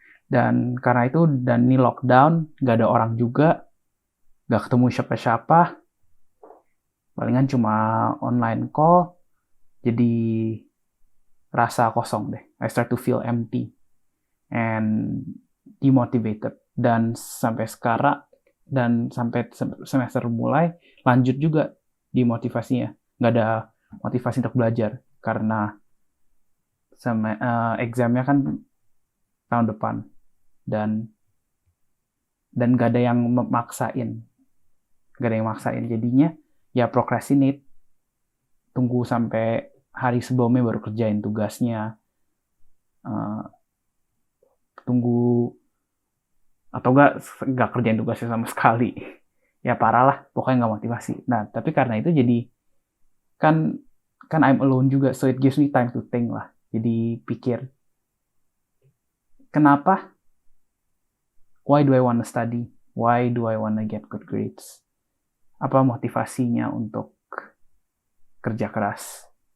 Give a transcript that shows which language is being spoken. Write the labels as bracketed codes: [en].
[id] Dan karena itu, dan ini lockdown, nggak ada orang juga, nggak ketemu siapa-siapa, palingan cuma online call, jadi rasa kosong deh. [en] I start to feel empty and demotivated. [id] Dan sampai sekarang, dan sampai semester mulai, lanjut juga demotivasinya. Nggak ada motivasi untuk belajar, karena examnya kan tahun depan. Dan nggak ada yang maksain. Jadinya, ya procrastinate. Tunggu sampai hari sebelumnya baru kerjain tugasnya. Tunggu atau nggak kerjain tugasnya sama sekali, ya parah lah, pokoknya nggak motivasi. Nah tapi karena itu jadi kan [en] I'm alone juga, so it gives me time to think lah. [id] Jadi pikir, kenapa? [en] Why do I want to study? Why do I want to get good grades? [id] Apa motivasinya untuk kerja keras?